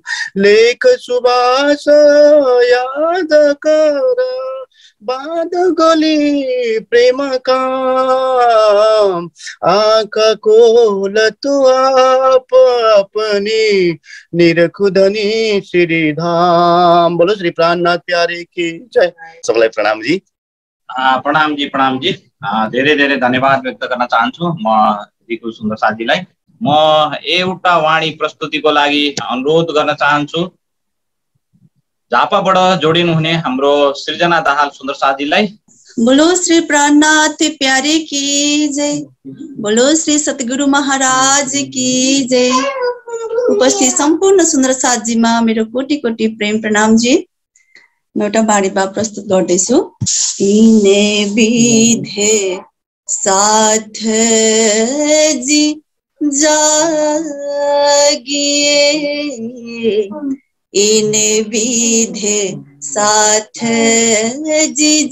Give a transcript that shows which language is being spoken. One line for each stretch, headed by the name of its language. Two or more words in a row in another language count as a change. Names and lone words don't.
Hindi: लेख सुबास याद कर, बाद गली प्रेम काम। आँख खोल तू आप अपनी, निरखुधनी श्रीधाम। बोलो श्री प्राणनाथ प्यारे की जय।
Nepali: सबलाई प्रणाम जी। प्रणाम जी, प्रणाम जी। धेरै धेरै धन्यवाद व्यक्त गर्न चाहन्छु म रिकु सुन्दर साथीलाई। म एउटा वाणी प्रस्तुतिको लागि अनुरोध गर्न चाहन्छु झापाबाट जोडिनु हुने हाम्रो सृजना दाहाल सुन्दर साथीलाई।
Hindi: बोलो श्री प्राणनाथ प्यारे की जय। बोलो श्री सतगुरु महाराज की जय।
Nepali: उपस्थित सम्पूर्ण सुन्दर साथीमा मेरो कोटि कोटि प्रेम प्रणाम जी। म एउटा वाणी भाव प्रस्तुत गर्दैछु।
Hindi: इने विधे साथ जी जागिए, इन विधि साथ जी